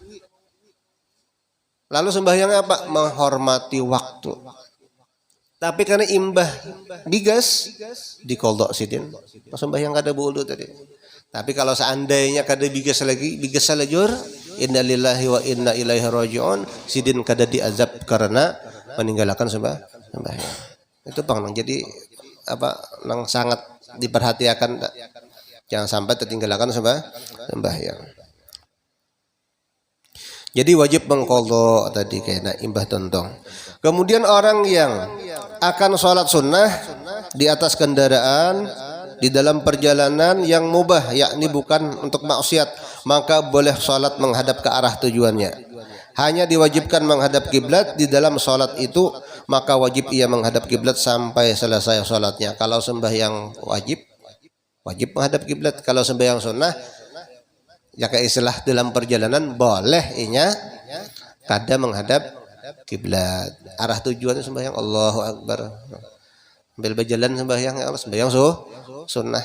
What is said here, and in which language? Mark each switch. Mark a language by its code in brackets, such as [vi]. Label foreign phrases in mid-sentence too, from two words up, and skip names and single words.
[id] Lalu sembahyangnya apa? Menghormati waktu. [bjn] Tapi karena imbah bigas diqadha sidin. Sembahyang kada wudu tadi. Tapi kalau seandainya kada bigas lagi, bigas salajur, [ar] innalillahi wa inna ilaihi rajiun, [bjn] sidin kada diazab karena meninggalkan sembahyang. Itu nang jadi apa nang sangat diperhatikan, jangan sampai tertinggalkan sembahyang. Jadi wajib mengqadha tadi kena imbah tontong. [id] Kemudian orang yang akan sholat sunnah di atas kendaraan di dalam perjalanan yang mubah, yakni bukan untuk maksiat, maka boleh sholat menghadap ke arah tujuannya. Hanya diwajibkan menghadap kiblat di dalam sholat itu, maka wajib ia menghadap kiblat sampai selesai sholatnya. Kalau sembahyang wajib menghadap kiblat. [bjn] Kalau sembahyang sunnah, ya kayak istilah dalam perjalanan boleh inya kada menghadap kiblat. Arah tujuan sembahyang [ar] Allahu Akbar. [bjn] Ambil berjalan sembahyang sunnah.